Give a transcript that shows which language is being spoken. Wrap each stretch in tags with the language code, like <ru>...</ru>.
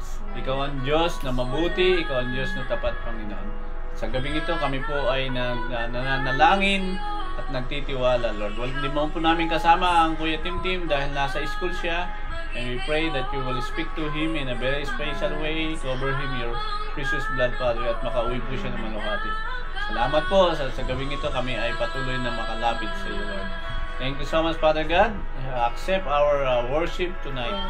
<tl>Ikaw ang Diyos na mabuti, Ikaw ang Diyos na tapat, Panginoon. Sa gabing ito, kami po ay nananalangin at nagtitiwala, Lord. Hindi mo po namin kasama ang Kuya Tim dahil nasa school siya.</tl> <en>And we pray that you will speak to him in a very special way, cover him your precious blood, Father,</en> <tl>at makauwi po siya ng maluhati. Salamat po sa gabing ito, kami ay patuloy na makalapit sa iyo, Lord.</tl> <en>Thank you so much, Father God. Accept our worship tonight.</en>